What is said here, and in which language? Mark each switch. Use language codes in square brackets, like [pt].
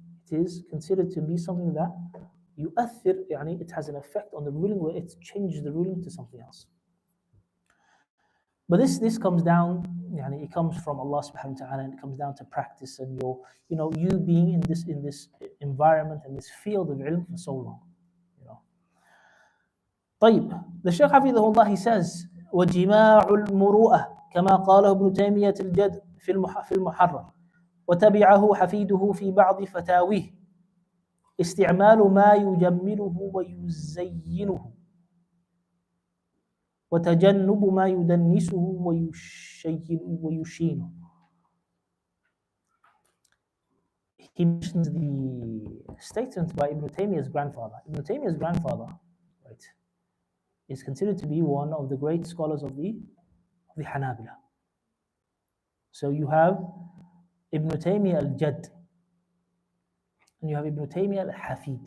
[en] It is considered to be something that yu'athir, it has an effect on the ruling where it changes the ruling to something else. But this comes down, it comes from Allah subhanahu wa ta'ala, and it comes down to practice and you being in this environment and this field of ilm for so long. [ar] طيب, [en] the Shaykh Hafidhahullah, he says, [ar] وَجِمَاعُ الْمُرُوءَةِ كما قاله ابن تيمية الجد في المحرر وتبعه حفيده في بعض فتاويه استعمال ما يجمله ويزينه وتجنب ما يدنسه ويشينه. [en] He mentions the statement by Ibn Taymiyyah's grandfather. Ibn Taymiyyah's grandfather, right, is considered to be one of the great scholars of the Hanabila. So you have Ibn Taymiyyah al-Jad, and you have Ibn Taymiyyah al-Hafid.